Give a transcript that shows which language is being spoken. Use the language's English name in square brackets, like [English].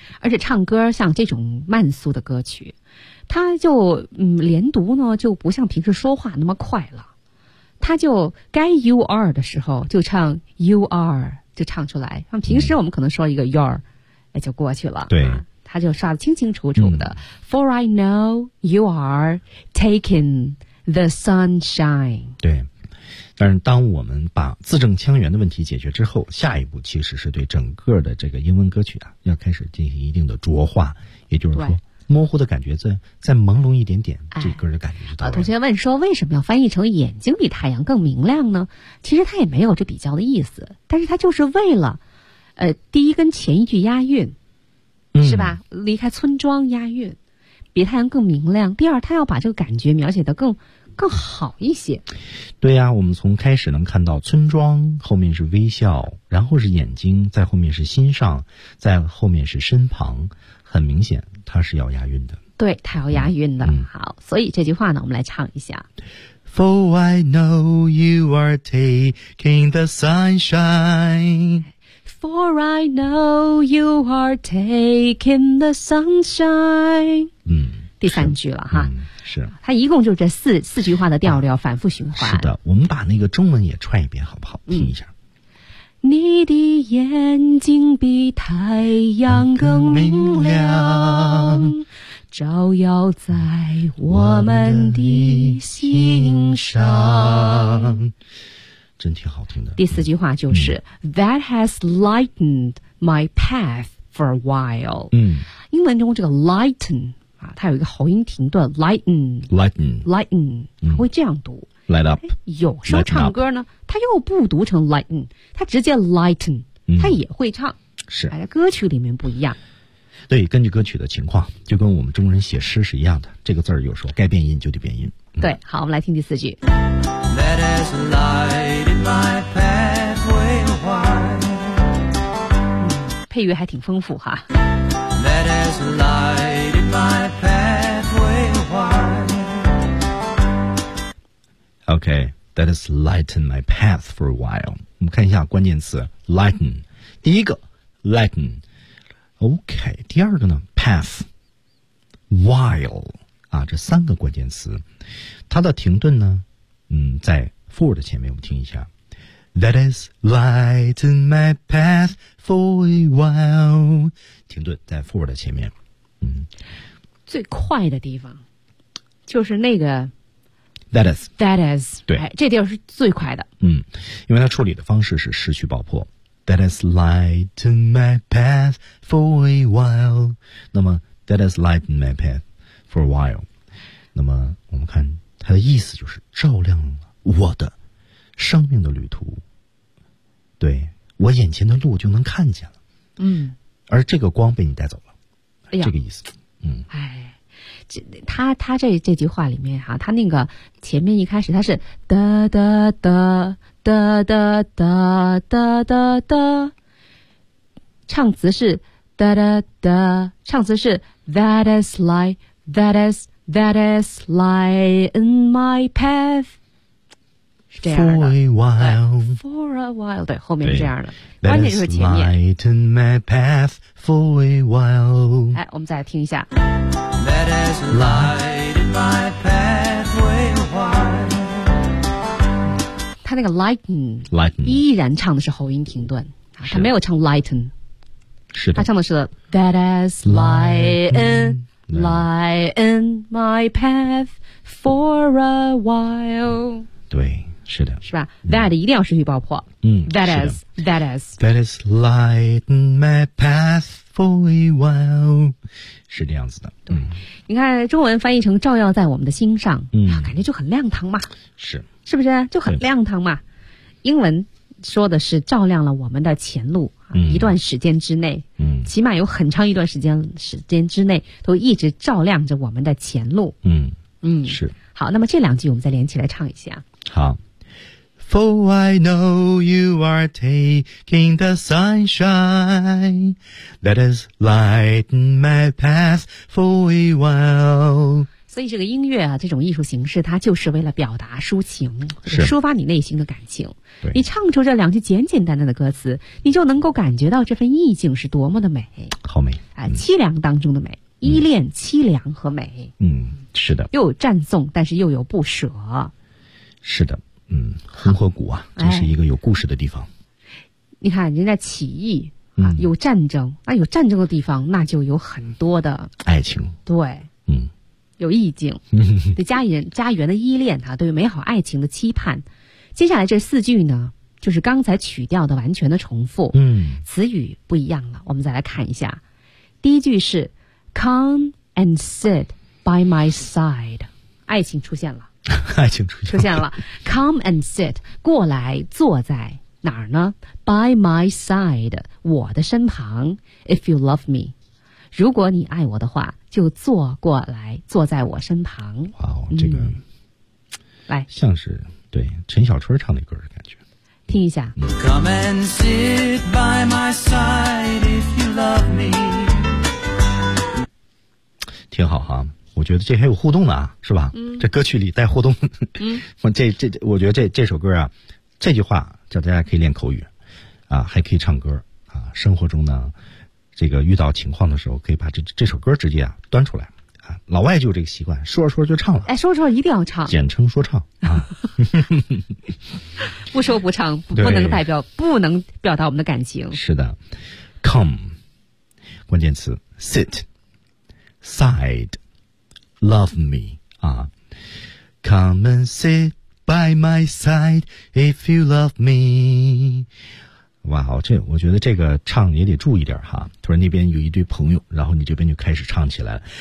[Chinese] 而且唱歌像这种慢速的歌曲，他就连读呢就不像平时说话那么快了，他就该 [English] you are [Chinese] 的时候就唱 [English] you are [Chinese] 就唱出来，像平时我们可能说一个 your 也就过去了，对，他就刷得清清楚楚的。 [English] For I know you are taking the sunshine。 [Chinese] 对，但是当我们把字正腔圆的问题解决之后，下一步其实是对整个的这个英文歌曲啊，要开始进行一定的浊化，也就是说，模糊的感觉再朦胧一点点，这歌的感觉就到了。同学问说，为什么要翻译成眼睛比太阳更明亮呢？其实他也没有这比较的意思，但是他就是为了，第一跟前一句押韵。是吧，离开村庄押韵，比太阳更明亮。第二，他要把这个感觉描写得更好一些。对呀，我们从开始能看到村庄，后面是微笑，然后是眼睛，在后面是心上，在后面是身旁，很明显他是要押韵的。对，他要押韵的。好，所以这句话呢，我们来唱一下。 [English] For I know you are taking the sunshine。 For I know you are taking the sunshine。嗯， [Chinese] 第三句了哈，是。它一共就是这四句话的调调，反复循环。是的，我们把那个中文也串一遍，好不好？听一下。你的眼睛比太阳更明亮，照耀在我们的心上。真挺好听的。第四句话就是 [English] That has lightened my path for a while。 [Chinese] 英文中这个 lighten 啊，它有一个喉音停顿 lighten 它会这样读 [English] light up。 [Chinese] 有时候唱歌呢，它又不读成 lighten， 它直接 lighten， 它也会唱。是，在歌曲里面不一样。对，根据歌曲的情况，就跟我们中国人写诗是一样的。这个字儿有时候该变音就得变音。对，好，我们来听第四句。 [English] That has lighted my pathway a while。 [Chinese] 配乐还挺丰富哈。 [English] That has lighted my pathway a while。 OK, that has lightened my path for a while。 [Chinese] 我们看一下关键词 lighten。第一个 lighten。 OK, 第二个呢 path。 [English] while。 [Chinese] 啊，这三个关键词，它的停顿呢，在 for 的前面，我们听一下。 [English] That has lightened my path for a while。 [Chinese] 停顿在 for 的前面，最快的地方就是那个 [English] that has。 That has， [Chinese] 对，哎，这地方是最快的。因为它处理的方式是失去爆破。 [English] That has lightened my path for a while。 [Chinese] 那么 [English] that has lightened my path。 For a while， [Chinese] 那么我们看它的意思就是照亮了我的生命的旅途，对，我眼前的路就能看见了，而这个光被你带走了，这个意思，他这句话里面哈，他那个前面一开始他是哒哒哒哒哒哒哒哒哒，唱词是哒哒哒，唱词是 [English] that is like。 That is lighten my path。 [Chinese] 是这样的 [English] For a while [Chinese] 对，后面是这样的，关键就是前面 [English] That has lighten my path for a while。 [Chinese] 来，我们再来听一下。 [English] That has lighten my path for a while。 [Chinese] 他那个 lighten 依然唱的是喉音停顿，他没有唱 lighten。是的，他唱的是 [English] That has lightenLighten my path for a while。 [Chinese] 对，是的，是吧 ？That 一定要失去爆破。 [English] That is. That is lighten my path for a while。 [Chinese] 是这样子的。对，你看中文翻译成照耀在我们的心上，感觉就很亮堂嘛。是不是就很亮堂嘛？英文说的是照亮了我们的前路。一段时间之内，起码有很长一段时间之内都一直照亮着我们的前路。是。好，那么这两句我们再连起来唱一下。好。 [English] For I know you are taking the sunshine that has lightened my path for a while。 [Chinese] 所以这个音乐啊，这种艺术形式，它就是为了表达抒情，抒发你内心的感情。你唱出这两句简简单单的歌词，你就能够感觉到这份意境是多么的美。好美啊，凄凉当中的美，依恋凄凉和美。嗯，是的，又有赞颂，但是又有不舍。是的，嗯，红河谷啊，真是一个有故事的地方。你看人家起义。啊、有战争，那有战争的地方，那就有很多的爱情，对，嗯，有意境，对家园家园的依恋，哈、啊，对美好爱情的期盼。接下来这四句呢，就是刚才曲调的完全的重复，嗯，词语不一样了。我们再来看一下，第一句是 [English] "Come and sit by my side"， [Chinese] 爱情出现了，爱情出现了， [English] "Come and sit"， [Chinese] 过来坐在。哪儿呢 ？ [English] By my side， [Chinese] 我的身旁。 [English] If you love me， [Chinese] 如果你爱我的话，就坐过来，坐在我身旁。哇哦，这个、嗯、来像是对陈小春唱的歌的感觉。听一下。 [English] Come and sit by my side if you love me。 [Chinese] 挺好哈，我觉得这还有互动的啊，是吧？嗯、这歌曲里带互动。嗯。我觉得这首歌啊，这句话。叫大家可以练口语，啊，还可以唱歌，啊，生活中呢，这个遇到情况的时候，可以把这首歌直接啊端出来，啊，老外就有这个习惯，说着说着就唱了，哎，说着说着一定要唱，简称说唱啊，不说不唱，不能代表，不能表达我们的感情，是的 [English] ，come， [Chinese] 关键词 [English] sit， side， love me 啊 ，come and sit。 By my side, if you love me. [Chinese] 哇、wow, 这我觉得这个唱也得注意点哈。突然那边有一堆朋友，然后你这边就开始唱起来了。